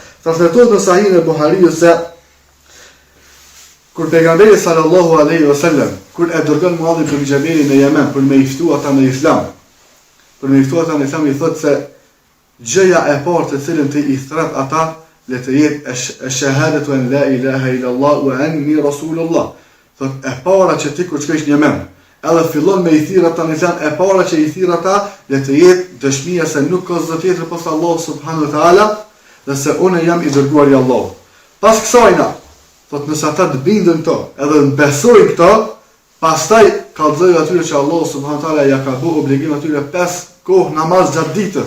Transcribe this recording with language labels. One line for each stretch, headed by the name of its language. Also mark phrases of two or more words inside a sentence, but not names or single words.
Albanian: Transmetohet në Sahihin e Buhariut se kur pejgamberi
Arabic: صلى الله عليه وسلم
Albanian: kur e dërgon Muadh ibn Jabalin në Yemen për me i ftuar ata në Islam, i thotë se gjëja e parë të cilën të i thret ata le të jetë
Arabic: شهادة أن لا إله إلا الله وأني رسول الله.
Albanian: Thotë e para që ti kur shkosh në Yemen, edhe fillon me i thirr ata në Islam, e para që i thirr ata le të jetë dëshmia se nuk ka zot tjetër pas Allah
Arabic: سبحانه وتعالى,
Albanian: dhe se unë jam i dërguar i Allahut. Pas kësajna, thotë nëse ata të bindën këto, edhe të besojnë këto, pastaj kallëzoj atyre që Allah
Arabic: سبحانه وتعالى
Albanian: ja ka bëu obligim atyre 5 kohë namaz gjatë ditës.